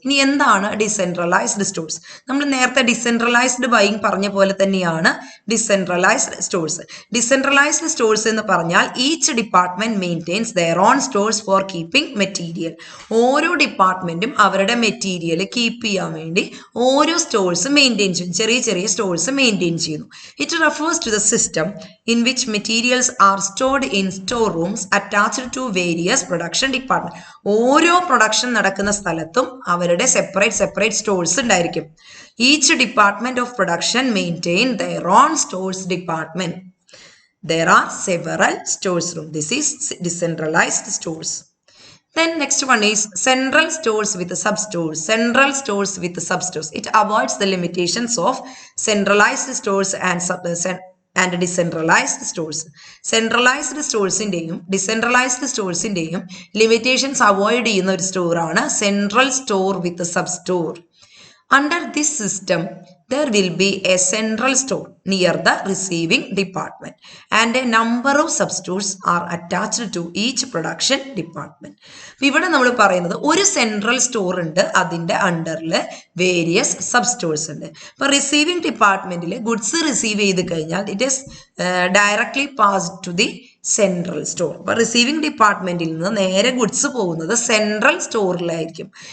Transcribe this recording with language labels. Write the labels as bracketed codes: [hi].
[ml] ഇനി എന്താണ് decentralised stores? നമ്മൾ നേരത്തെ ഡിസെൻട്രലൈസ്ഡ് ബൈയിങ് പറഞ്ഞ പോലെ തന്നെയാണ് ഡിസെൻട്രലൈസ്ഡ് സ്റ്റോഴ്സ്. [en] decentralised stores [ml] എന്ന് പറഞ്ഞാൽ [en] Each department maintains their own stores for keeping material. [ml] ഓരോ ഡിപ്പാർട്ട്മെന്റും അവരുടെ മെറ്റീരിയൽ കീപ്പ് ചെയ്യാൻ വേണ്ടി ഓരോ സ്റ്റോഴ്സ് മെയിൻറ്റെയിൻ ചെയ്യും, ചെറിയ ചെറിയ സ്റ്റോഴ്സ് മെയിൻറ്റെയിൻ ചെയ്യുന്നു. [en] It refers to the system in which materials are stored in storerooms attached to various production department. [ml] ഓരോ പ്രൊഡക്ഷൻ നടക്കുന്ന സ്ഥലത്തും അവരുടെ സെപ്പറേറ്റ് സ്റ്റോഴ്സ് ഉണ്ടായിരിക്കും. [en] Each department of production maintain their own stores department. There are several stores room. This is decentralized stores. Then next one is central stores with substores. Central stores with substores. It avoids the limitations of centralized stores and decentralized stores. [ml] Centralised സ്റ്റോഴ്സിന്റെയും decentralised സ്റ്റോഴ്സിന്റെയും limitations avoid ചെയ്യുന്ന ഒരു സ്റ്റോറാണ് central store with sub store. [en] Under this system, there will be a central store near the receiving department and a number of substores are attached to each production department. [ml] ഇവിടെ നമ്മൾ പറയുന്നത് ഒരു central store ഉണ്ട്, അതിൻ്റെ അണ്ടറിൽ various sub stores ഉണ്ട്. ഇപ്പൊ receiving ഡിപ്പാർട്ട്മെന്റിൽ ഗുഡ്സ് റിസീവ് ചെയ്ത് കഴിഞ്ഞാൽ [en] It is directly passed to the central store. [ml] അപ്പൊ റിസീവിംഗ് ഡിപ്പാർട്ട്മെന്റിൽ നിന്ന് നേരെ ഗുഡ്സ് പോകുന്നത് സെൻട്രൽ സ്റ്റോറിലായിരിക്കും.